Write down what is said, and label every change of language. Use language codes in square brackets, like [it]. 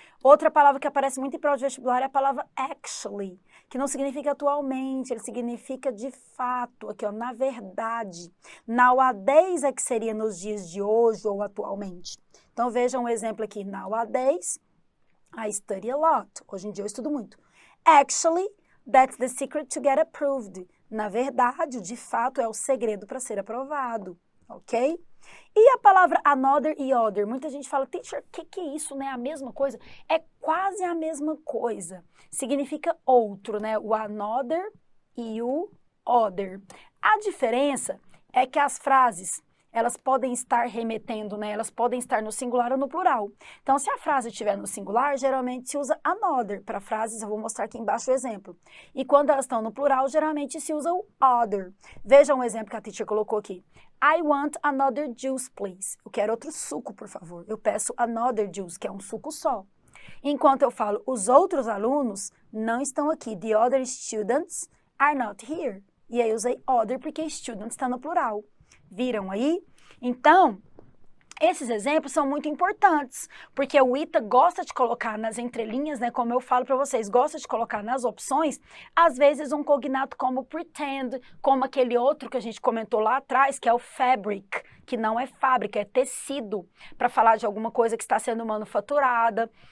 [pt] Outra palavra que aparece muito em prova de vestibular é a palavra actually, que não significa atualmente, ele significa de fato, aqui ó, na verdade. Nowadays é que seria nos dias de hoje ou atualmente. Então veja um exemplo aqui, [en] nowadays, I study a lot. [pt] Hoje em dia eu estudo muito. [en] Actually, that's the secret to get approved. [pt] Na verdade, de fato, é o segredo para ser aprovado, ok? E a palavra another e other? Muita gente fala, teacher, o que é isso, né? A mesma coisa? É quase a mesma coisa. Significa outro, né? O another e o other. A diferença é que as frases, elas podem estar remetendo, né? Elas podem estar no singular ou no plural. Então, se a frase estiver no singular, geralmente se usa another. Para frases, eu vou mostrar aqui embaixo o exemplo. E quando elas estão no plural, geralmente se usa o other. Veja um exemplo que a teacher colocou aqui. [en] I want another juice, please. [pt] Eu quero outro suco, por favor. Eu peço another juice, que é um suco só. Enquanto eu falo, os outros alunos não estão aqui. [en] The other students are not here. [pt] E aí eu usei other porque students está no plural. Viram aí? Então, esses exemplos são muito importantes, porque o ITA gosta de colocar nas entrelinhas, né, como eu falo para vocês, gosta de colocar nas opções, às vezes um cognato como pretend, como aquele outro que a gente comentou lá atrás, que é o fabric, que não é fábrica, é tecido, para falar de alguma coisa que está sendo manufaturada.